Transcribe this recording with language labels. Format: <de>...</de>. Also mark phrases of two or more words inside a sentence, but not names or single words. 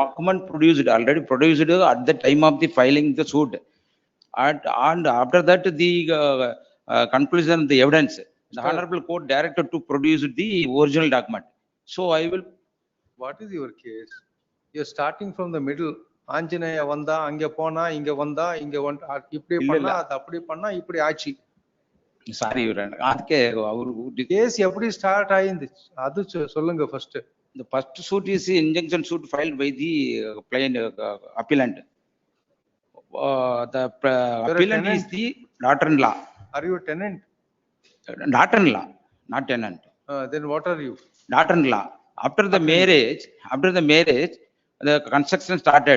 <en>document already produced at the time of the filing the suit. And after that, the conclusion, the evidence, the honorable court directed to produce the original document. So I will, What is your case? You're starting from the middle.</en> <ta>ஆஞ்சநேய வந்தா அங்க போனா இங்க வந்தா இங்க இப்படி இல்ல, பண்ணா இல்ல. அது அப்படி பண்ணா இப்படி ஆச்சு.</ta> <en>sorry,</en> <kn>ಅದಕ್ಕೆ ಅವರು</kn> <ta>கேஸ் எப்படி ஸ்டார்ட் ஆயிருந்து அது சொல்லுங்க ஃபர்ஸ்ட்.</ta> <en>the first suit is the injunction suit filed by the plaintiff, appellant. The appellant is the daughter-in-law. Are you a tenant? Daughter-in-law, not tenant. Then what are you? Daughter-in-law. After the marriage, the construction started.</en>